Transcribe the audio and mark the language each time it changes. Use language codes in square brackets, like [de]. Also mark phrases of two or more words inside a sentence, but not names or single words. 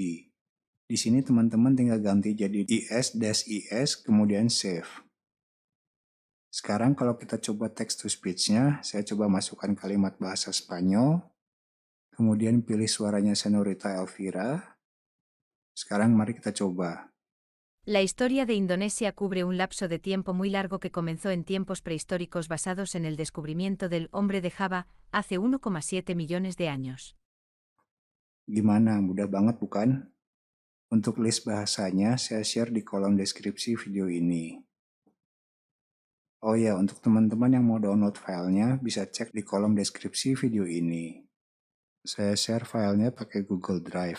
[id] Di sini teman-teman tinggal ganti jadi IS-IS kemudian save. Sekarang kalau kita coba [en] text to speech- [id] nya, saya coba masukkan kalimat bahasa Spanyol, kemudian pilih suaranya Senorita Elvira. Sekarang mari kita coba. [es] La historia de Indonesia cubre un lapso de tiempo muy largo que comenzó en tiempos prehistóricos basados en el descubrimiento del hombre de Java, hace 1,7 millones de años. [id] Gimana? Mudah banget bukan? Untuk list bahasanya, saya share di kolom deskripsi video ini. Oh ya, untuk teman-teman yang mau download filenya, bisa cek di kolom deskripsi video ini. Saya share filenya pakai Google Drive.